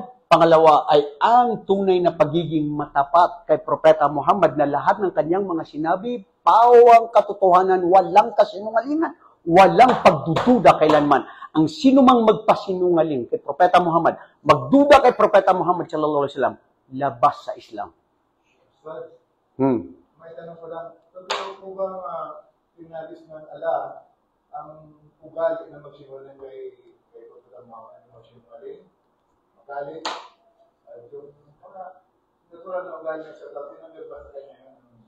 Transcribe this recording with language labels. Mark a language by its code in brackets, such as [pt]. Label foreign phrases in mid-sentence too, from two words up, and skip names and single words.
[tl] Pangalawa ay ang tunay na pagiging matapat kay Propeta Muhammad na lahat ng kanyang mga sinabi, pawang katotohanan, walang kasinungalingan, walang pagdududa kailanman. Ang sino mang magpasinungaling kay Propeta Muhammad, magduda kay Propeta Muhammad [ar] صلى الله عليه وسلم, [tl] labas sa Islam. But, Hmm. may tanong ko lang, totoo po ba pinalis ng ala ang ugali na magsinungaling kay Propeta Muhammad na magsinungaling? Magalit? Yung mga natural na ugali niya sa tao, tinanggap ba sa kanya yung